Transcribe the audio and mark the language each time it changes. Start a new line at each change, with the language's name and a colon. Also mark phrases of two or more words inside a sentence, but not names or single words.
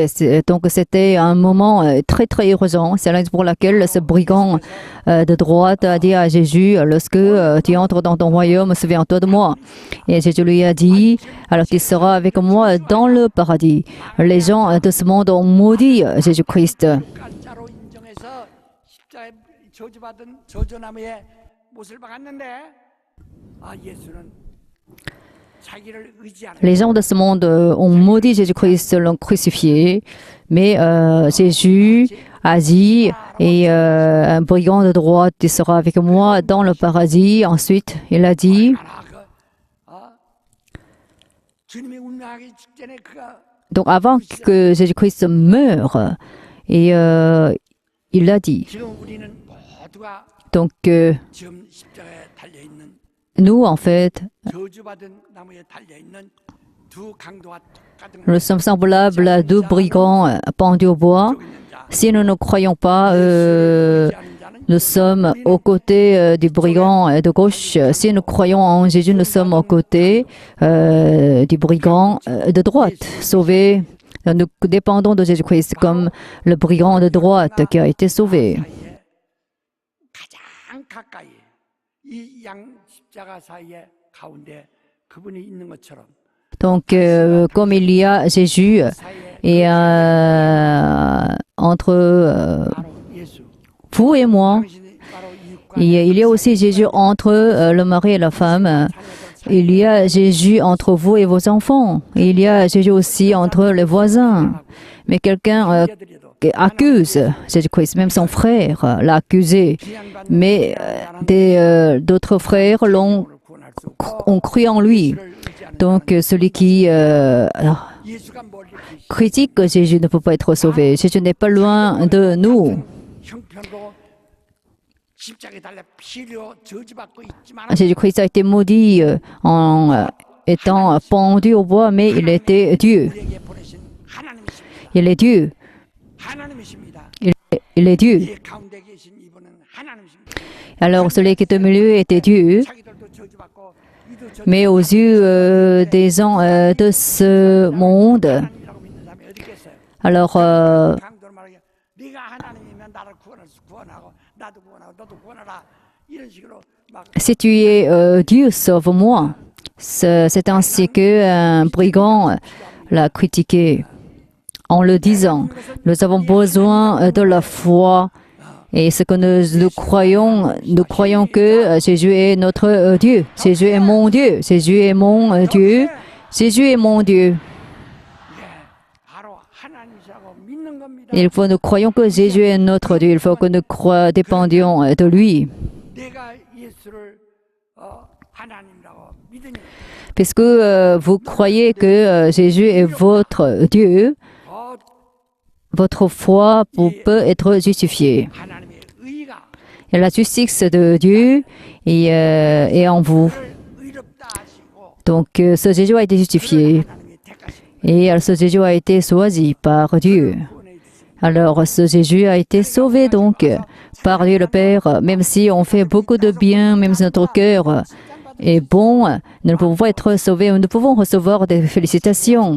French: Donc, c'était un moment très, très urgent. C'est la raison pour laquelle ce brigand de droite a dit à Jésus, lorsque tu entres dans ton royaume, souviens-toi de moi. Et Jésus lui a dit, alors tu seras avec moi dans le paradis. Les gens de ce monde ont maudit Jésus-Christ.
Korean: 가짜로 인정해서 십자가에 저주받은 저주나무에 못을 박았는데 예수는 자기를 의지하는
French: Les gens de ce monde ont maudit Jésus-Christ, l'ont crucifié. Mais Jésus a dit, et un brigand de droite, tu seras avec moi dans le paradis. Ensuite, il a dit,
Korean: 주님이 운명하기 직전에 그가
French: donc avant que Jésus-Christ meure, et il a dit,
Korean: 지금 우리는 모두가
French: donc
Korean: 지금 십자가에 달려 있는
French: nous, en fait,
Korean: 저주받은 나무에 달려 있는 두 강도와 똑같은
French: nous sommes semblables à deux brigands pendus au bois. Si nous ne croyons pas, nous sommes aux côtés du brigand de gauche. Si nous croyons en Jésus, nous sommes aux côtés du brigand de droite, sauvés. Nous dépendons de Jésus-Christ comme le brigand de droite qui a été sauvé.
Korean: 가장 가까이 이 양 십자가 사이에 가운데 그분이 있는 것처럼
French: Donc, comme il y a Jésus et entre
Korean: 바로 예수
French: vous et moi,
Korean: 당신이 바로 이웃과
French: et il y a aussi Jésus entre le mari et la femme. Il y a Jésus entre vous et vos enfants. Et il y a Jésus aussi entre les voisins. Mais quelqu'un accuse Jésus-Christ, même son frère l'a accusé. Mais d'autres frères ont cru en lui. Donc celui qui
Korean: 예수가 멀리 계시
French: critique Jésus ne peut pas être sauvé. Jésus n'est pas loin de nous.
Korean: 형편으로 십자가에 달려 피로 저주받고 있지만
French: Jésus-Christ a été maudit en étant pendu au bois, mais il était Dieu.
Korean: 우리에게 보내신 하나님이십니다.
French: Il est Dieu.
Korean: 하나님이십니다.
French: Il est Dieu.
Korean: 이 가운데 계신 이분은 하나님이십니다.
French: Alors celui qui est au milieu était Dieu.
Korean: 자기들도 저주받고 이도 저주
French: Mais aux yeux des gens de ce monde,
Korean: 하나님이라고 믿는 사람이 어디 있겠어요?
French: alors
Korean: 강도를 말하게 네가 하나님이면 나를 구원하고 나도 구원하고 너도 구원하라 이런 식으로 막
French: si tu es Dieu, sauve-moi. C'est ainsi qu'un brigand l'a critiqué en le disant. Nous avons besoin de la foi. Et ce que nous croyons que Jésus est notre Dieu. Jésus est mon Dieu. Jésus est mon Dieu. Jésus est mon Dieu.
Korean: 바로 하나님이라고 믿는 겁니다.
French: Il faut nous croyons que Jésus est notre Dieu. Il faut que nous dépendions de lui.
Korean: 내가 예수를 하나님이라고 믿으니
French: Puisque vous croyez que Jésus est votre Dieu, votre foi peut être justifiée.
Korean: 하나님의 의가
French: Et la justice de Dieu est en vous.
Korean: 의롭다 하시고
French: Donc ce Jésus a été justifié et ce Jésus a été choisi par Dieu. Alors ce Jésus a été sauvé donc par Dieu le Père. Même si on fait beaucoup de bien, même si notre cœur est bon, nous ne pouvons pas être sauvés, nous pouvons recevoir des félicitations.